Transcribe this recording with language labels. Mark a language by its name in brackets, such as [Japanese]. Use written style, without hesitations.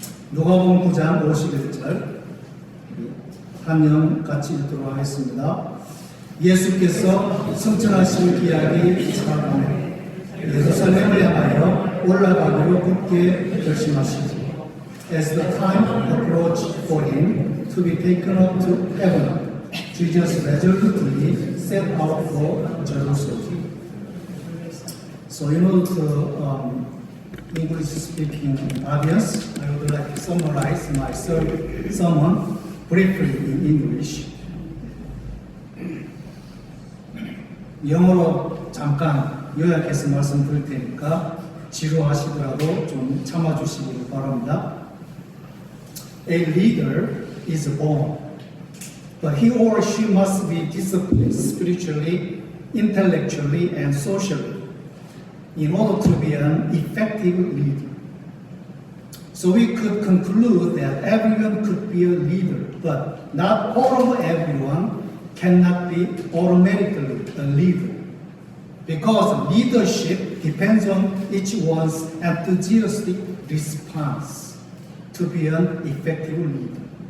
[Korean] 누가복음 9장 51절 한영 같이 읽도록 하겠습니다. 예수께서 승천하실 기약이 차가매 예루살렘을 향하여 올라가기로 굳게 결심하시고 [English] As the time approached for him to be taken up to heaven, Jesus resolutely set out for Jerusalem. So in order to English-speaking audience, I would like to summarize my sermon briefly in English. [Korean] 영어로 잠깐 요약해서 말씀드릴 테니까 지루하시더라도 좀 참아주시기 바랍니다. [English] A leader is born, but he or she must be disciplined spiritually, intellectually, and socially in order to be an effective leader. So we could conclude that everyone could be a leader, but not all of everyone cannot be automatically a leader, because leadership depends on each one's enthusiastic response to be an effective leader.